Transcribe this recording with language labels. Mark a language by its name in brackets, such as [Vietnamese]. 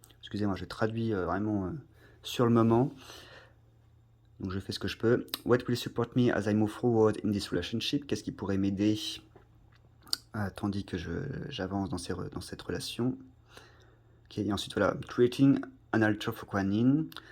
[French] Excusez-moi, je traduis vraiment sur le moment. Donc je fais ce que je peux. [English] What will support me as I move forward in this relationship? [French] Qu'est-ce qui pourrait m'aider tandis que j'avance dans cette relation? Ok, et ensuite voilà, [English] creating an altar for Kuan Yin.